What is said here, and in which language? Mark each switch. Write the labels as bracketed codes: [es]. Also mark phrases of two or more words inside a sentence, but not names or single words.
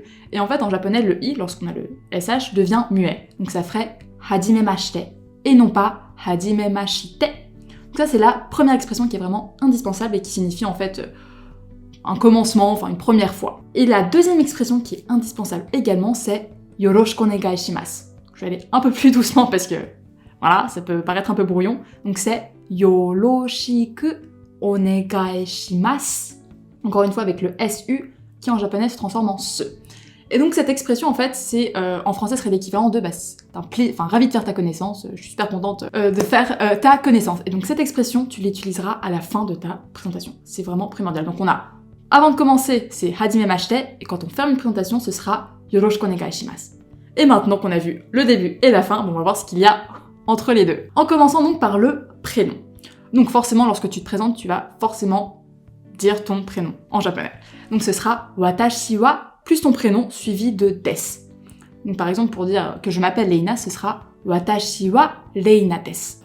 [fr] Et en fait en japonais le I lorsqu'on a le S-H devient muet. Donc ça ferait hajimemashite et non pas hajimemashite. Donc ça c'est la première expression qui est vraiment indispensable et qui signifie en fait un commencement, enfin une première fois. Et la deuxième expression qui est indispensable également, c'est [ja] よろしくお願いします. [fr] Je vais aller un peu plus doucement parce que, voilà, ça peut paraître un peu brouillon. Donc c'est [ja] よろしくお願いします. [fr] Encore une fois avec le SU qui en japonais se transforme en SE. Et donc cette expression en fait, c'est en français serait l'équivalent de ravi de faire ta connaissance, je suis super contente de faire ta connaissance. Et donc cette expression, tu l'utiliseras à la fin de ta présentation. C'est vraiment primordial. Donc on a avant de commencer, c'est hajimemashite, et quand on ferme une présentation, ce sera [ja] よろしくお願いします. [fr] Et maintenant qu'on a vu le début et la fin, on va voir ce qu'il y a entre les deux. En commençant donc par le prénom. Donc forcément, lorsque tu te présentes, tu vas forcément dire ton prénom en japonais. Donc ce sera [ja] 私は [fr] plus ton prénom suivi de des. Donc par exemple, pour dire que je m'appelle Leïna, ce sera [ja] watashi wa Leïna des.